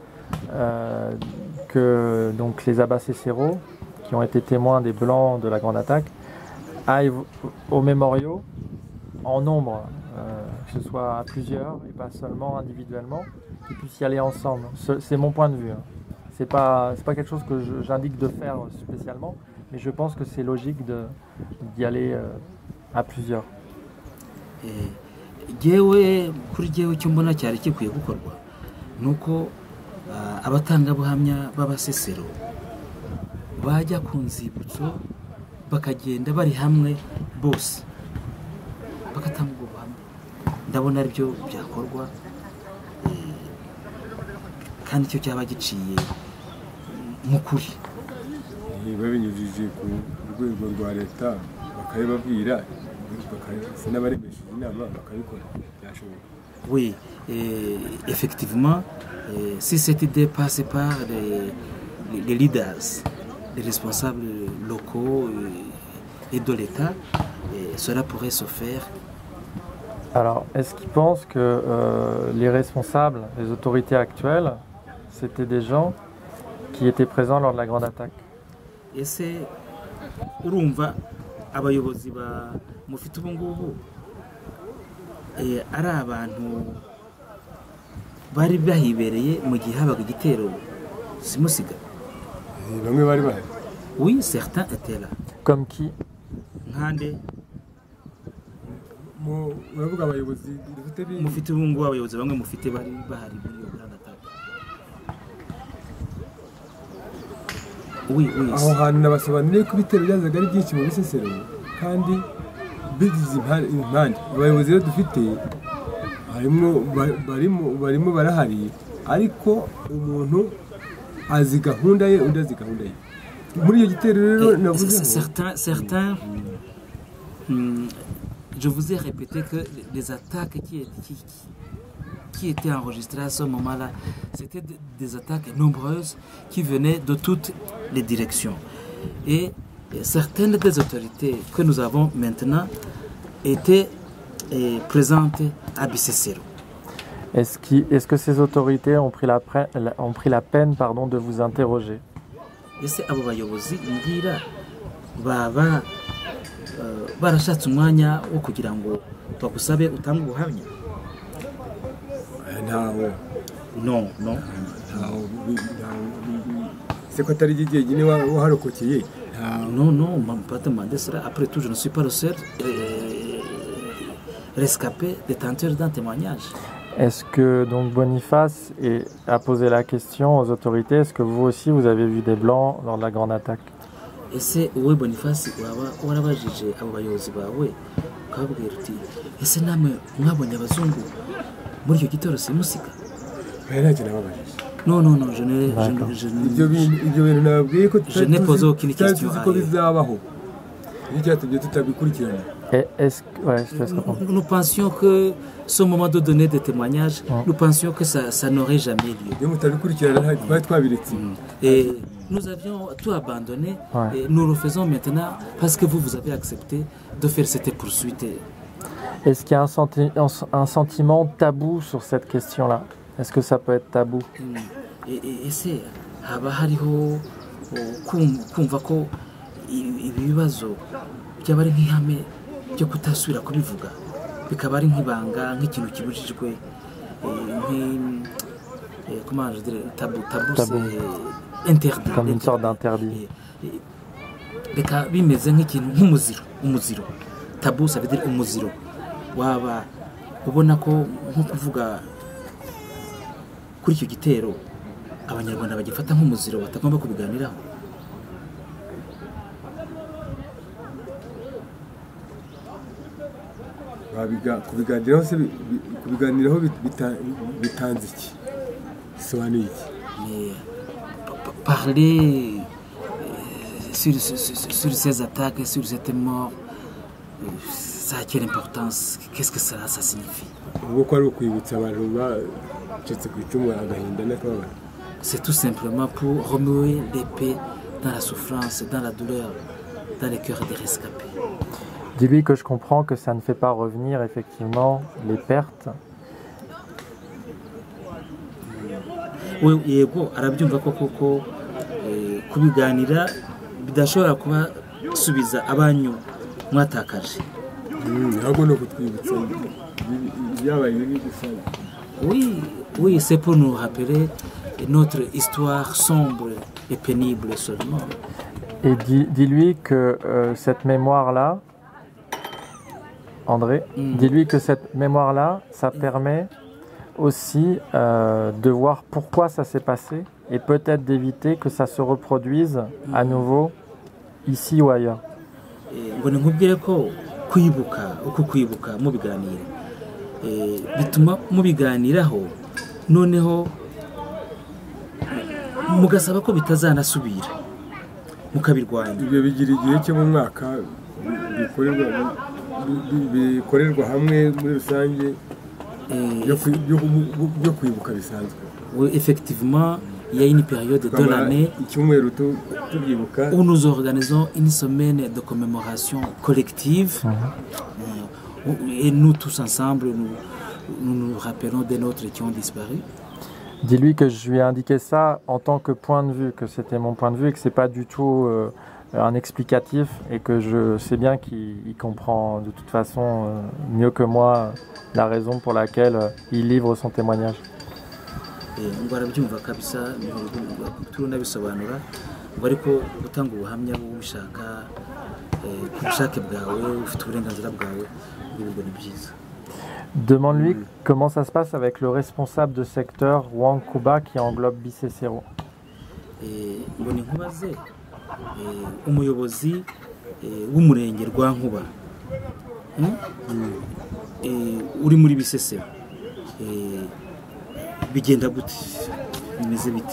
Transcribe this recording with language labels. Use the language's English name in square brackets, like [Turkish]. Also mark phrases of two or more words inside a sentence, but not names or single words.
[French] que donc les Abbas Cicero, qui ont été témoins des Blancs de la grande attaque, aillent aux mémoriaux en nombre, que ce soit à plusieurs et pas seulement individuellement, qu'ils puissent y aller ensemble. C'est mon point de vue. C'est pas quelque chose que j'indique de faire spécialement, mais je pense que c'est logique d'y aller à plusieurs. [Kinyarwanda] Kuri jewe cyo mbona cyari kikwiye gukorwa nuko abatangabuhamya b'abasesero bajya ku nzibutso bakagenda bari hamwe bose bakatanga ubuhamya. Ndabona aribyo byakorwa kandi icyo cyaba giciye mu kuri. Babinyujije ku rwego rwa leta bakabibabwira n'abaremesheje inama bakabikora byashoboka. [French] Oui, effectivement, si cette idée passe par les leaders, les responsables locaux et de l'État, cela pourrait se faire. Alors, est-ce qu'ils pensent que les responsables, les autorités actuelles, c'était des gens qui étaient présents lors de la grande attaque? [Kinyarwanda] Ese urumva abayobozi ba mufite ubu ngubu ari abantu bari bahibereye mu gihe habaga igitero simusiga? Bamwe bari bahari. [French] Oui, certains étaient là. Comme qui? [Kinyarwanda] Nkande uravuga abayobozi mufite ubu ngubu abayobozi bamwe mufite bari bahari muri iyo [French] grande attaque? Oui. [Kinyarwanda] Aho hantu nabasobanuriye ko ibitero byazaga ari byinshi mu Bisesero kandi bigize impande abayobozi rero dufite barimo barahari, ariko umuntu azi gahunda ye undi azi gahunda ye muri iyo gitero rero navuze. [French] Certains je vous ai répété que les attaques qui étaient enregistrées à ce moment-là, c'était des attaques nombreuses qui venaient de toutes les directions. Et certaines des autorités que nous avons maintenant étaient présentes à Bisesero. Est-ce que ces autorités ont pris la peine de vous interroger? [Kinyarwanda] Ese abo bayobozi ngira baba barashatse umwanya wo kugira ngo bagusabe utange ubuhamya? [French] Non. C'est quoi t'as dit [Kinyarwanda] ni waharokokeye? [French] Non, on m'a pas demandé cela. Après tout, je ne suis pas le seul rescapé détenteur d'un témoignage. Est-ce que donc Boniface a posé la question aux autorités, est-ce que vous aussi vous avez vu des Blancs lors de la grande attaque? Ese wowe Boniface warabajije abo bayobozi bawe ukababwira uti ese namwe mwabonye abazungu muri icyo gitero simusiga? Non, je n'ai posé aucune question. Nous pensions que ce moment de donner des témoignages, nous pensions que ça n'aurait jamais lieu. Et nous avions tout abandonné et nous le faisons maintenant parce que vous avez accepté de faire cette poursuite. Est-ce qu'il y a un sentiment tabou sur cette question-là? Est-ce que ça peut être tabou? [Kinyarwanda] Ese haba hariho kumva ko ibibazo byaba ari nk'ihame byo kutasubira kubivuga, bikaba ari nk'ibanga, nk'ikintu kibujijwe, [French] comment je dirais, tabou c'est interdit, comme une sorte d'interdit. [Kinyarwanda] Bika bimeze nk'ikintu umuziro. [French] Tabou ça veut dire umuziro. [Kinyarwanda] Waba ubona ko nko kuvuga kuri icyo gitero abanyarwanda bagifata nk'umuziro batagomba kubiganiraho. kubiganiraho se kubiganiraho bitanze iki, bisobanuye iki? [French] Parler sur ces attaques, sur cette mort, ça a quelle importance? Qu'est-ce que ça signifie? [Kinyarwanda] Ubwo ko ari ukwibutsa abantu bacitse ku icumu agahinda n'akababaro. [French] C'est tout simplement pour remuer l'épée dans la souffrance, dans la douleur, dans les cœurs des rescapés. Dis-lui que je comprends que ça ne fait pas revenir effectivement les pertes. [Kinyarwanda] We yego arabyumva ko koko kubiganira bidashobora kubasubiza abanyu mwatakaje. Ahubwo no kutwibutsa byabaye bibi gusa. [French] Oui, c'est pour nous rappeler notre histoire sombre et pénible seulement. Et dis-lui que cette mémoire-là, André, dis-lui que cette mémoire-là, ça permet aussi de voir pourquoi ça s'est passé et peut-être d'éviter que ça se reproduise à nouveau ici ou ailleurs. [Kinyarwanda] Ngo nkubwire ko kwibuka mu biganiro bituma mubiganiraho noneho mugasaba ko bitazanasubira mukabirwanya. Ibyo bigira igihe cyo mu mwaka bikorerwa hamwe muri rusange byo kwibuka bisanzwe. [French] Oui, effectivement, il y a une période de l'année où nous organisons une semaine de commémoration collective et nous tous ensemble, nous rappelons des nôtres qui ont disparu. Dis-lui que je lui ai indiqué ça en tant que point de vue, que c'était mon point de vue et que c'est pas du tout un explicatif et que je sais bien qu'il comprend de toute façon mieux que moi la raison pour laquelle il livre son témoignage. [Kinyarwanda] Ngo arabyumva kabisa tunabisobanura ngo ariko gutanga ubuhamya bw'ushaka ku bushake bwawe ufite uburenganzira bwawe n'ibintu byiza. [French] Demande-lui comment ça se passe avec le responsable de secteur Wang Kuba qui englobe Bisesero. [Kinyarwanda] Ngo ni nkubaze umuyobozi w'umurenge rwa Nkuba uri muri Bisesero bigenda gute bimeze biti